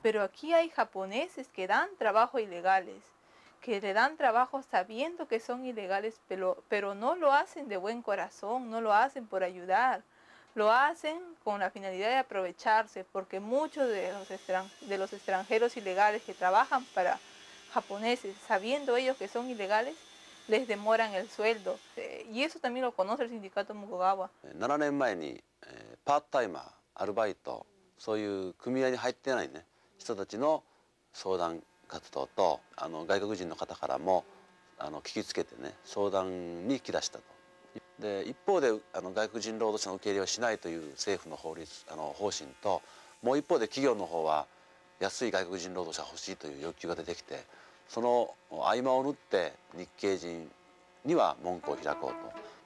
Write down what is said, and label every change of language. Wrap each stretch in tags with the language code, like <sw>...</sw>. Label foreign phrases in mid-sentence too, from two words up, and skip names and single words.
<es>Pero aquí hay japoneses que dan trabajo ilegales, que le dan trabajo sabiendo que son ilegales, pero no lo hacen de buen corazón, no lo hacen por ayudar, lo hacen con la finalidad de aprovecharse, porque muchos de los extranjeros ilegales que trabajan para japoneses, sabiendo ellos que son ilegales, les demoran el sueldo. Y eso también lo conoce el sindicato Mukogawa.</es> <ja>7 年前にパートタイマー、アルバイト、そういう組合に入ってないね人たちの相談活動と外国人の方からも聞きつけてね相談に来だしたと。で一方で外国人労働者の受け入れをしないという政府の法針と、もう一方で企業の方は安い外国人労働者が欲しいという欲求が出てきて、その合間を縫って日系人には門戸を開こうと。</ja>